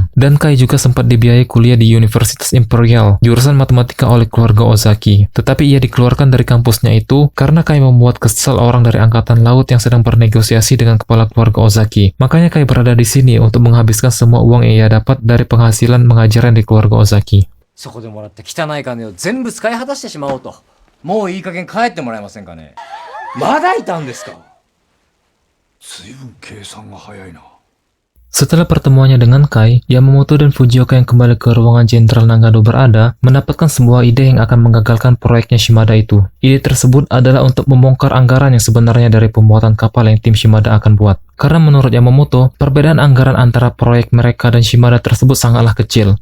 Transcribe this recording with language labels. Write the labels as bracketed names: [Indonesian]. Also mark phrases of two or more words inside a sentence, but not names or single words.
[Indonesian] Dan Kai juga sempat dibiayai kuliah di Universitas Imperial, jurusan matematika oleh keluarga Ozaki. Tetapi ia dikeluarkan dari kampusnya itu karena Kai membuat kesal orang dari angkatan laut yang sedang bernegosiasi dengan kepala keluarga Ozaki. Makanya Kai berada di sini untuk menghabiskan semua uang yang ia dapat dari penghasilan mengajar di keluarga Ozaki. [Japanese] そこでもらった汚い金を全部使い果たしてしまおうと。もういい加減帰ってもらえませんかね。まだいたんですか。随分計算が早いな。 [Indonesian] Setelah pertemuannya dengan Kai, Yamamoto dan Fujioka yang kembali ke ruangan Jenderal Nagano berada, mendapatkan sebuah ide yang akan menggagalkan proyeknya Shimada itu. Ide tersebut adalah untuk membongkar anggaran yang sebenarnya dari pembuatan kapal yang tim Shimada akan buat. Karena menurut Yamamoto, perbedaan anggaran antara proyek mereka dan Shimada tersebut sangatlah kecil.